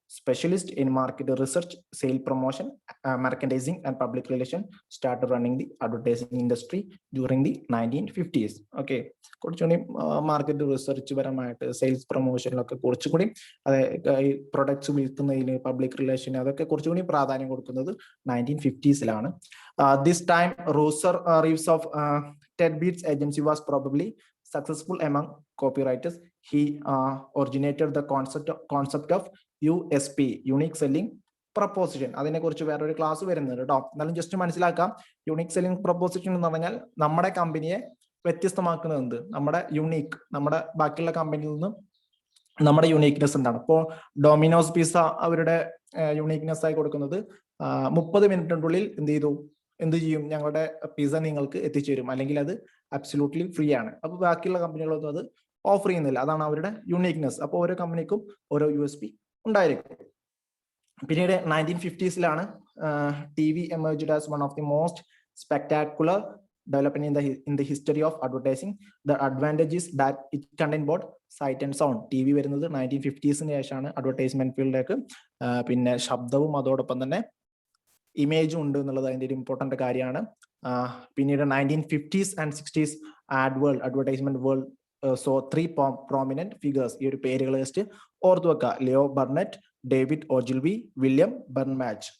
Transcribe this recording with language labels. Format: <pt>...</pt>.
<en>specialist in market research, sale promotion, merchandising, and public relation, started running the advertising industry during the 1950s.</en> <ml>Okay, കുറച്ചുകൂടി market research പരമായിട്ട് sales പ്രൊമോഷനിലൊക്കെ കുറച്ചുകൂടി ഈ products വിൽക്കുന്നതിന് public relation അതൊക്കെ കുറച്ചുകൂടി പ്രാധാന്യം കൊടുക്കുന്നത് 1950s.</ml> <en>This time Rosser Reeves of Ted Bates agency was probably successful among copywriters. He originated the concept of USP, unique selling proposition.</en> <ml>അതിനെ കുറിച്ച് വേറൊരു ക്ലാസ് വരുന്നുണ്ട് കേട്ടോ. എന്നാലും ജസ്റ്റ് മനസ്സിലാക്കാം, യുണീക് സെല്ലിംഗ് പ്രൊപ്പോസിഷൻ എന്ന് പറഞ്ഞാൽ നമ്മുടെ കമ്പനിയെ വ്യത്യസ്തമാക്കുന്നത് എന്ത്, നമ്മുടെ യുണീക്ക്, നമ്മുടെ ബാക്കിയുള്ള കമ്പനിയിൽ നിന്ന് നമ്മുടെ യുണീക്നെസ് എന്താണ്. ഇപ്പോൾ ഡൊമിനോസ് പിസ്സ അവരുടെ യുണീക്നെസ് ആയി കൊടുക്കുന്നത് 30 മിനിറ്റിനുള്ളിൽ എന്ത് ചെയ്യും, ഞങ്ങളുടെ പിസ്സ നിങ്ങൾക്ക് എത്തിച്ചേരും, അല്ലെങ്കിൽ അത് അബ്സല്യൂട്ട്ലി ഫ്രീ ആണ്. അപ്പൊ ബാക്കിയുള്ള കമ്പനികളൊന്നും അത് ഓഫർ ചെയ്യുന്നില്ല. അതാണ് അവരുടെ യുണീക്നെസ്. അപ്പോൾ ഓരോ കമ്പനിക്കും ഓരോ USP ഉണ്ടായിരിക്കും.</ml> <en>പിന്നീട് 1950s TV emerged as one of the most spectacular development in the history of advertising. The advantage is that it contains both sight and sound.</en> <ml>TV വരുന്നത് 1950s ശേഷമാണ് അഡ്വർടൈസ്മെന്റ് ഫീൽഡിലേക്ക്. പിന്നെ ശബ്ദവും അതോടൊപ്പം തന്നെ ഇമേജും ഉണ്ട് എന്നുള്ളത് അതിന്റെ ഒരു ഇമ്പോർട്ടന്റ് കാര്യമാണ്.</ml> <en>പിന്നീട് 1950s and 60s advertisement world saw 3 prominent figures.</en> <ml>ഈ ഒരു പേരുകൾ ജസ്റ്റ് ഓർത്തു വെക്കുക. Leo Burnett, David ഓജിൽവി, William ബർൺമാച്ച്.</ml>